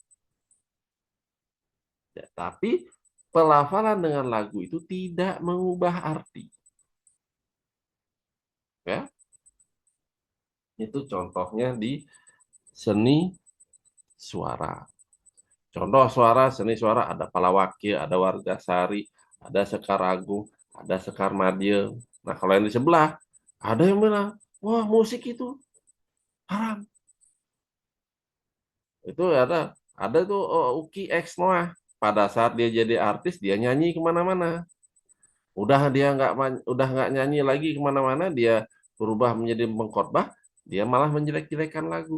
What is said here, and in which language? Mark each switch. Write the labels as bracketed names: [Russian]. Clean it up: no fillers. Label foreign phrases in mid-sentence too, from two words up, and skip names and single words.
[Indonesian] Ya, tapi pelafalan dengan lagu itu tidak mengubah arti. Ya, itu contohnya di seni suara. Contoh suara, seni suara ada Palawakil, ada Wargasari, ada Sekar Agung, ada Sekar Madya. Nah, kalau yang di sebelah, ada yang bilang, wah musik itu haram. Itu ada tuh Uki X Noah. Pada saat dia jadi artis, dia nyanyi kemana-mana. Udah nggak nyanyi lagi kemana-mana, dia berubah menjadi pengkhotbah, dia malah menjelek-jelekan lagu.